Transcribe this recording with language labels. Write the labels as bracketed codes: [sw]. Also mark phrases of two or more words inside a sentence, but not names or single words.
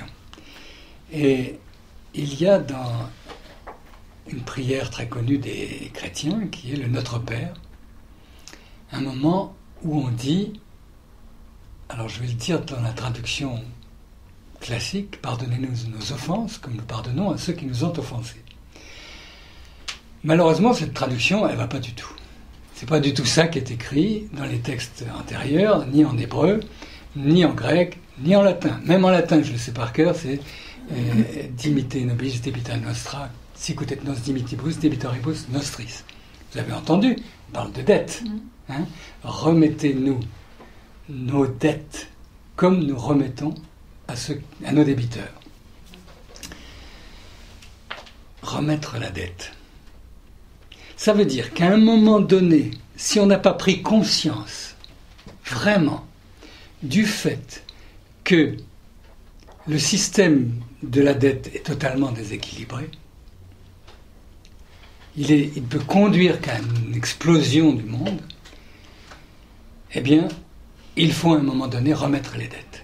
[fr] Et il y a dans une prière très connue des chrétiens, qui est le Notre Père, un moment où on dit, alors je vais le dire dans la traduction classique, pardonnez-nous nos offenses, comme nous pardonnons à ceux qui nous ont offensés. Malheureusement, cette traduction, elle ne va pas du tout. C'est pas du tout ça qui est écrit dans les textes antérieurs, ni en hébreu, ni en grec, ni en latin. Même en latin, je le sais par cœur, c'est [la] dimite nobis debita nostra, sicut et nos dimitibus debitoribus nostris. [fr] Vous avez entendu, on parle de dette. Hein? Remettez-nous nos dettes comme nous remettons à nos débiteurs. Remettre la dette. Ça veut dire qu'à un moment donné, si on n'a pas pris conscience, vraiment, du fait que le système de la dette est totalement déséquilibré, il peut conduire qu'à une explosion du monde, eh bien, il faut à un moment donné remettre les dettes.